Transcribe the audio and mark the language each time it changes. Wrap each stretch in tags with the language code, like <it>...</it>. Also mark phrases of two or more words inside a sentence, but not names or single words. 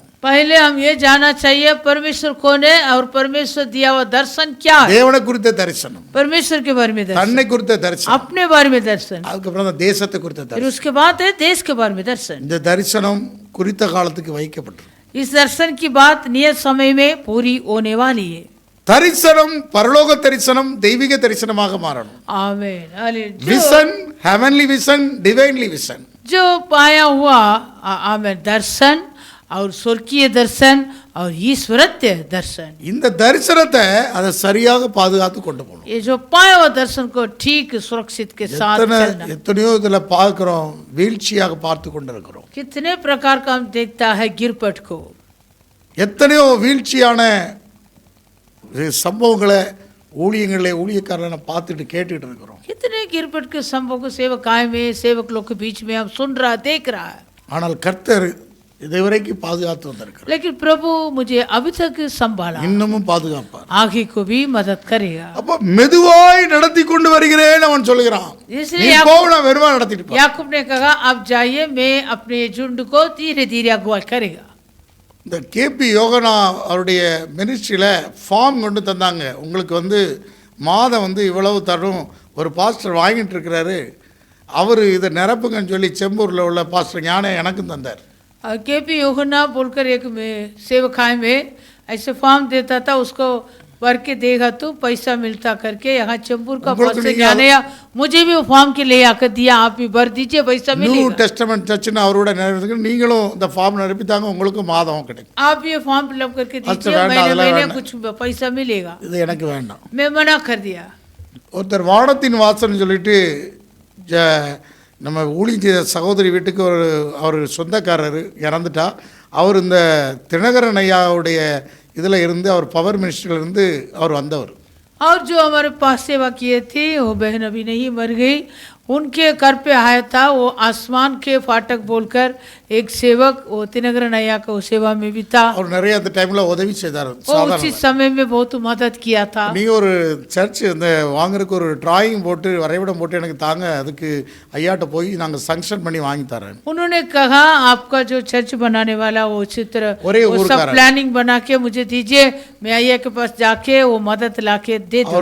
<hi>पहले हम ये जानना चाहिए परमेश्वर कौन है और परमेश्वर दिया हुआ दर्शन क्या है।</hi> <ta>தேவனை குறித்த தரிசனம்,</ta> <hi>परमेश्वर के बारे में दर्शन,</hi> <ta>தன்னை குறித்த தரிசனம்,</ta> <hi>अपने बारे में दर्शन,</hi> <ta>அதுக்கப்புறம் தான் தேசத்தை குறித்த</ta> <hi>फिर</hi> <ta>தரிசனம்.</ta> <hi>उसके बाद है देश के बारे में दर्शन।</hi> <ta>இந்த தரிசனம் குறித்த காலத்துக்கு வைக்கப்பட்டிருக்கு.</ta> <hi>इस दर्शन की बात नियत समय में पूरी होने वाली है।</hi> <ta>தரிசனம் பரலோக தரிசனம் தெய்வீக தரிசனமாக மாறணும்.</ta> <hi>आमीन हालेलुया।</hi> <en>vision heavenly vision divinely vision.</en> <hi>जो पाया हुआ आमीन दर्शन और स्वर्गीय दर्शन और ईश्वरत्य दर्शन,</hi> <ta>இந்த தரிசனத்தை அதை சரியாக பாதுகாத்து கொண்டு போகணும்.</ta> <hi>ये जो पाया हुआ दर्शन को ठीक सुरक्षित के साथ चलना।</hi> <ta>எத்தனையோ இதுல பார்க்கிறோம், வீழ்ச்சியாக பார்த்து கொண்டிருக்கிறோம்.</ta> <hi>कितने प्रकार का हम देखता है गिरपट को,</hi> <ta>எத்தனையோ வீழ்ச்சியான சம்பவங்களை ஊழியக்காரர்களை பார்த்துட்டு கேட்டுட்டு இருக்கிறோம்.</ta> <hi>कितने गिरपट के संभव को सेवकाएं में सेवक लोग के बीच में हम सुन रहा देख रहा है।</hi> <ta>ஆனால் கர்த்தர் இதுவரைக்கும் பாதுகாத்து வந்திருக்கிறார்.</ta> <hi>लेकिन प्रभु मुझे अभी तक संभाला,</hi> <ta>இன்னமும் பாதுகாப்பார்.</ta> <hi>आगे को भी मदद करेगा।</hi> <ta>அப்ப மெதுவாய் நடத்தி கொண்டு வருகிறேன் அவன் சொல்லுகிறான்.</ta> <hi>इसलिए</hi> <ta>நான் வெறுவா நடத்திட்டு போ.</ta> <hi>याकूब ने कहा अब जाइए, मैं अपने झुंड को धीरे धीरे अगुवाई करेगा।</hi> <ta>இந்த கேபி யோகனா அவருடைய மினிஸ்ட்ரியில் ஃபார்ம் கொண்டு தந்தாங்க. உங்களுக்கு மாதம் இவ்வளவு தரும் ஒரு பாஸ்டர் வாங்கிட்டு இருக்கிறாரு, அவர் இதை நிரப்புங்கன்னு சொல்லி செம்பூரில் உள்ள பாஸ்டர் ஞானே எனக்கும் தந்தார்.</ta> <hi>केपी यूहन्ना बोलकर एक में सेवकाई में ऐसे फॉर्म देता था, उसको भर के देगा तो पैसा मिलता करके। यहाँ चंबूर का पास्टर ज्ञान मुझे भी वो फॉर्म के ले आकर दिया, आप भी भर दीजिए, पैसा</hi> <ta>நியூ</ta> <hi>मिलेगा।</hi> <ta>டெஸ்டமெண்ட் சர்ச்சுன்னு அவரோட நிரப்புறதுக்கு நீங்களும் இந்த ஃபார்ம் நிரப்பித்தாங்க, உங்களுக்கும் மாதம் கிடைக்கும்.</ta> <hi>आप ये</hi> <en>form fill-up</en> <hi>करके अच्छा, दीजिए, वरना महीने अगला महीने वरना। कुछ पैसा मिलेगा।</hi> <ta>இது எனக்கு வேண்டாம்.</ta> <hi>मैं मना कर दिया।</hi> <ta>ஒருத்தர் வானத்தின் வாசல்னு சொல்லிட்டு நம்ம ஊழிய சகோதரி வீட்டுக்கு அவர் சொந்தக்காரர் இறந்துட்டா. அவர் இந்த தினகரன் ஐயாவுடைய இதில் இருந்து, அவர் பவர் மினிஸ்டரில் இருந்து அவர் வந்தவர்.</ta> <hi>और जो हमारे पास सेवा किए थे वो बहन अभी नहीं मर गई, उनके घर पे आया था वो आसमान के फाटक बोलकर एक सेवक, वो तिनगर नैया का वो सेवा में भी था।</hi> <ta>அவர் நிறைய அந்த டைமில் உதவி செய்தார்.</ta> <hi>वो उसी समय में बहुत मदद किया था।</hi> <ta>நீங்கள் ஒரு சர்ச் இந்த வாங்குறதுக்கு ஒரு டிராயிங் போட்டு வரைபடம் போட்டு எனக்கு தாங்க, அதுக்கு ஐயாட்ட போய் நாங்கள் சங்ஷன் பண்ணி வாங்கி தரேன்.</ta> <hi>उन्होंने कहा आपका जो चर्च बनाने वाला वो चित्र वो सब प्लानिंग बना के मुझे दीजिए, मैं अय्या के पास जाके वो मदद ला के दे दूँ।</hi>